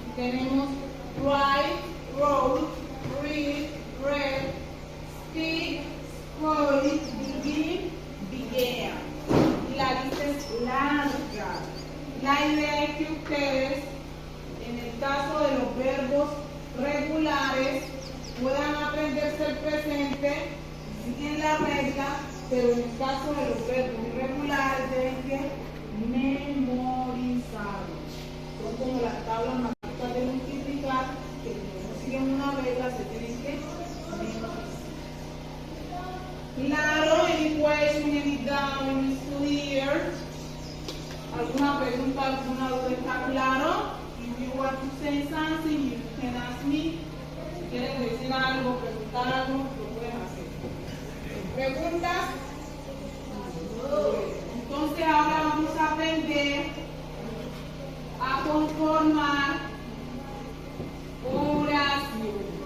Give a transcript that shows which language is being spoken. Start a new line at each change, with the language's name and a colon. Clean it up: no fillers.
English: Tenemos write, wrote, read, read, speak, spoke, begin, began.
Spanish: Y la lista es larga. La idea es que ustedes, en el caso de los verbos regulares, puedan aprenderse el presente, siguen la regla, pero en el caso de los verbos irregulares deben que memorizarlos. Son como las tablas matemáticas de multiplicar, que no siguen una regla, se tienen que memorizar.
English: Claro, any question, any doubt, any clear?
Spanish: ¿Alguna pregunta, alguna duda? ¿Está claro?
English: If you want to say something, you can ask me.
Spanish: Si quieren decir algo, preguntar algo, lo pueden hacer. ¿Preguntas? Entonces ahora vamos a aprender a conformar oraciones.